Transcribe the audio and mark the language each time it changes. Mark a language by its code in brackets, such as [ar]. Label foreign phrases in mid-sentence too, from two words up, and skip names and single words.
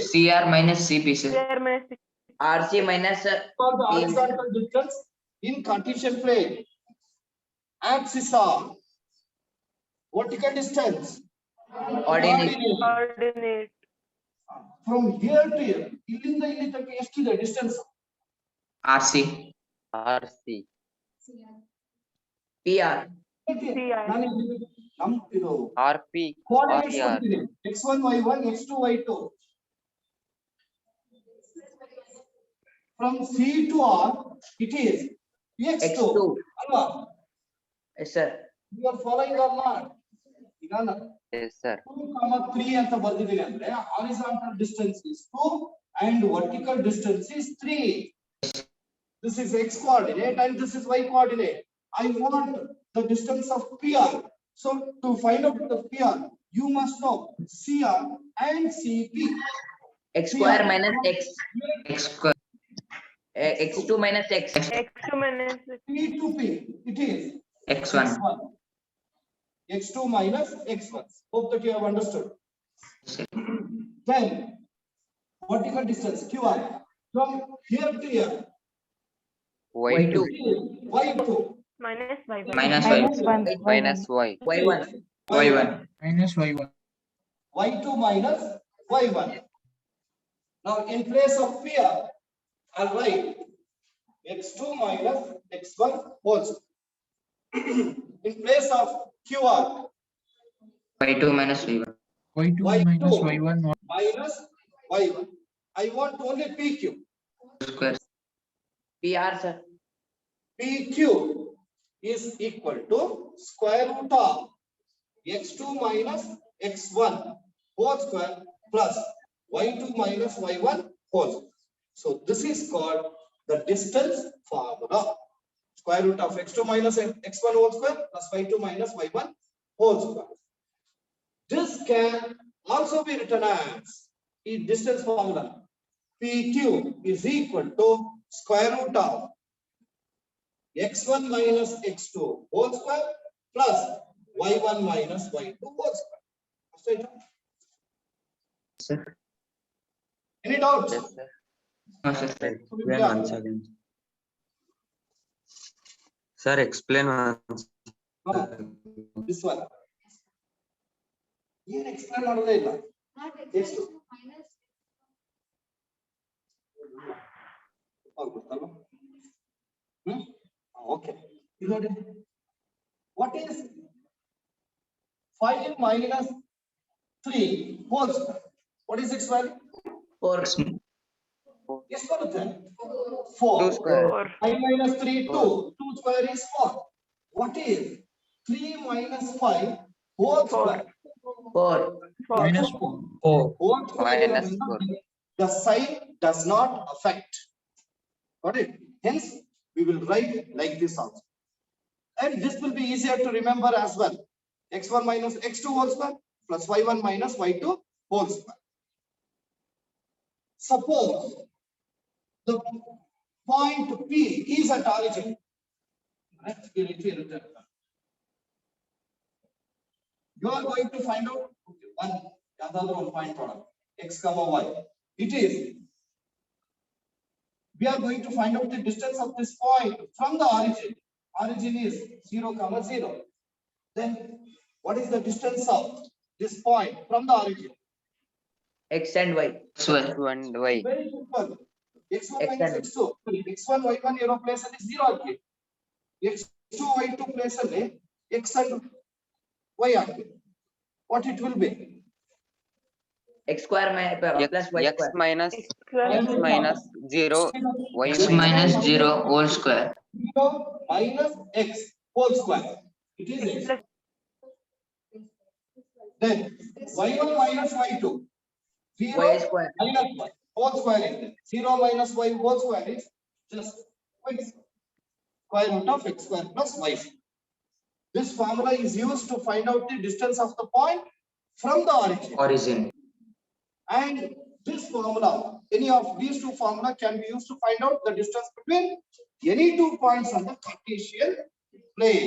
[en] CR minus CP, sir. PR minus P. RC minus For the horizontal distance in Cartesian plane. Axis are vertical distance. Ordinate. Coordinate. From here to here. [kn] ಇಲ್ಲಿಂದ ಇಲ್ಲಿ ತನಕ ಎಷ್ಟಿದೆ distance? [en] RC. RC. PR. [kn] ನಾನು ನಮ್ ಇದು [en] RP. coordinates RR. [kn] ಕೊಡ್ತೀನಿ. [en] x1 y1 x2 y2. From C to R it is x2. X2. [kn] ಅಲ್ವಾ? [en] Yes, sir. You are following or not? [kn] ಈಗ ನಾನು [en] Yes, sir. 2, 3 [kn] ಅಂತ ಬರ್ದಿದ್ದೀನಿ ಅಂದ್ರೆ [en] horizontal distance is 2 and vertical distance is 3. This is x coordinate and this is y coordinate. I want the distance of PR. So to find out the PR, you must know CR and CP. X square minus X. X square. X2 minus X. X2 minus P to P, it is X1. X2 minus X1. Hope that you have understood. Then vertical distance QR from here to here. Y2. Y2 minus Y1. Minus Y. Minus Y. Y1. Y1. Minus Y1. Y2 minus Y1. Now in place of PR, I'll write x2 minus x1 whole square. In place of QR, y2 minus y1. Y2 Y2 minus Y1 minus y1. I want only PQ. Square. PR, sir. PQ is equal to square root of x2 minus x1 whole square plus y2 minus y1 whole square. So this is called the distance formula. Square root of x2 minus x1 whole square plus y2 minus y1 whole square. This can also be written as a distance formula. PQ is equal to square root of x1 minus x2 whole square plus y1 minus y2 whole square. Sir. Any doubts? Yes, sir. No, sir. Explain once again. Sir, explain once. No, this one. Here explain [kn] ಮಾಡೋದೇ ಇಲ್ಲ. ಎಷ್ಟು? ಗೊತ್ತಲ್ವಾ? [en] Okay. [kn] ಇದು ನೋಡಿ. [en] What is 5 minus 3 whole square? What is its value? 4. [kn] ಎಷ್ಟು ಬರುತ್ತೆ? 4. [en] 2 square. 5 minus 3, 2. 2 square is 4. What is 3 minus 5 whole square? 4. minus 4. Whole square Minus is 4. the sign does not affect. Got it? Hence, we will write like this also. And this will be easier to remember as well. X1 minus x2 whole square plus y1 minus y2 whole square. Suppose the point P is at origin. You are going to find out one point product x comma y. It is. We are going to find out the distance of this point from the origin. Origin is 0, 0. Then what is the distance of this point from the origin? X and Y. Square. X and Y. Very simple. X1 X minus and- x2. X1 y1 zero place [kn] ಅಲ್ಲಿ 0 ಹಾಕಿ. [en] X2 y2 place [kn] ಅಲ್ಲಿ [en] x and y [kn] ಹಾಕಿ. [en] What it will be? X square plus Y X square. minus X minus 0. Y X minus 0 whole square. 0 minus x whole square. It is x. plus Then y1 minus y2. 0 Y square. minus y whole square is there. 0 minus y whole square is just y square root of x square plus y. This formula is used to find out the distance of the point from the origin. Origin. And this formula, any of these two formula can be used to find out the distance between any 2 points on the Cartesian plane.